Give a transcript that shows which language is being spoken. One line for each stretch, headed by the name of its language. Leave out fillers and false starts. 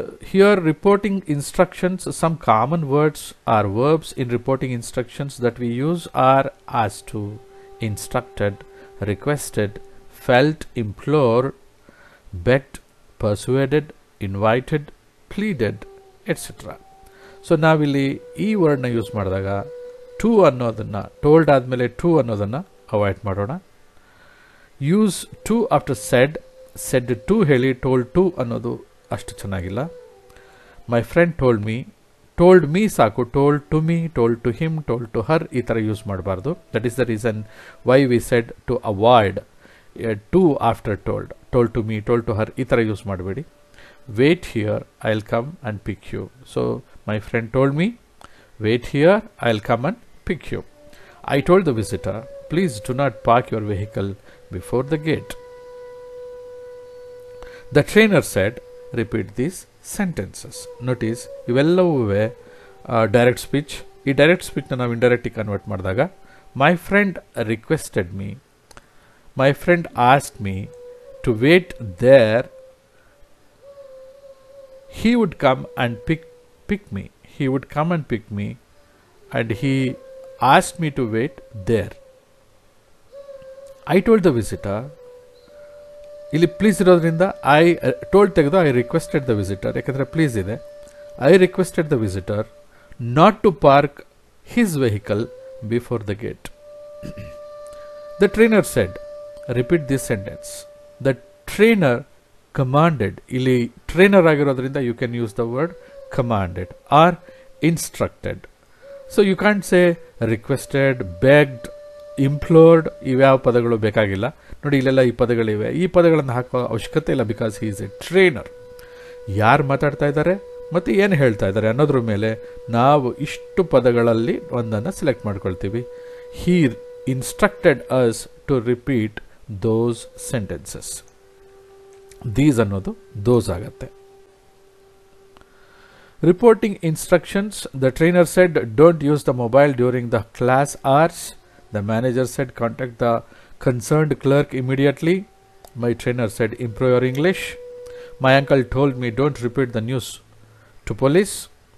English: Here reporting instructions, some common words or verbs in reporting instructions that we use are asked to, instructed, requested, felt, implored, begged, persuaded, invited, pleaded, etc.
Kannada: So ನಾವಿಲ್ಲಿ ಈ ವರ್ಡ್ನ use ಮಾಡಿದಾಗ to ಅನ್ನೋದನ್ನು, told ಆದಮೇಲೆ to ಅನ್ನೋದನ್ನು avoid ಮಾಡೋಣ. Use to after said to ಹೇಳಿ told to ಅನ್ನೋದು ಅಷ್ಟು ಚೆನ್ನಾಗಿಲ್ಲ.
English: My friend told me ಸಾಕು. Told to me, told to him, told to her
Kannada: ಈ ಥರ ಯೂಸ್ ಮಾಡಬಾರ್ದು.
English: that is the reason why we said to avoid to after told to me, told to her
Kannada: ಈ ಥರ use ಮಾಡಬೇಡಿ.
English: Wait here, I will come and pick you. So my friend told me, wait here, I will come and pick you. I told the visitor, please do not park your vehicle before the gate. The trainer said, repeat these sentences. Notice, ಇವೆಲ್ಲವೂ direct speech.
Kannada: ಈ direct speech ನಾವು indirectly convert ಮಾಡಿದಾಗ,
English: my friend requested me, my friend asked me to wait there. He would come and pick me. He would come and pick me, and he asked me to wait there. I told the visitor,
Kannada: ಇಲ್ಲಿ please ಇರೋದ್ರಿಂದ I told ತೆಗೆದು I requested the visitor, ಯಾಕಂದರೆ please ಇದೆ.
English: I requested the visitor not to park his vehicle before the gate. The trainer said, repeat this sentence. The trainer commanded,
Kannada: ಇಲ್ಲಿ trainer ಆಗಿರೋದ್ರಿಂದ
English: You can use the word commanded or instructed. So you can't say requested, begged, implored,
Kannada: ಇವ್ಯಾವ ಪದಗಳು ಬೇಕಾಗಿಲ್ಲ. ನೋಡಿ ಇಲ್ಲೆಲ್ಲ ಈ ಪದಗಳಿವೆ. ಈ ಪದಗಳನ್ನು ಹಾಕೋ ಅವಶ್ಯಕತೆ ಇಲ್ಲ,
English: Because he is a trainer.
Kannada: ಯಾರು ಮಾತಾಡ್ತಾ ಇದ್ದಾರೆ ಮತ್ತು ಏನು ಹೇಳ್ತಾ ಇದ್ದಾರೆ ಅನ್ನೋದ್ರ ಮೇಲೆ ನಾವು ಇಷ್ಟು ಪದಗಳಲ್ಲಿ ಒಂದನ್ನು ಸೆಲೆಕ್ಟ್ ಮಾಡ್ಕೊಳ್ತೀವಿ.
English: He instructed us to repeat those sentences.
Kannada: These ಅನ್ನೋದು ದೋಸ್ ಆಗತ್ತೆ.
English: Reporting instructions. The trainer said, don't use the mobile during the class hours. The manager said, contact the concerned clerk immediately. My trainer said, improve your English. My uncle told me, don't repeat the news to police.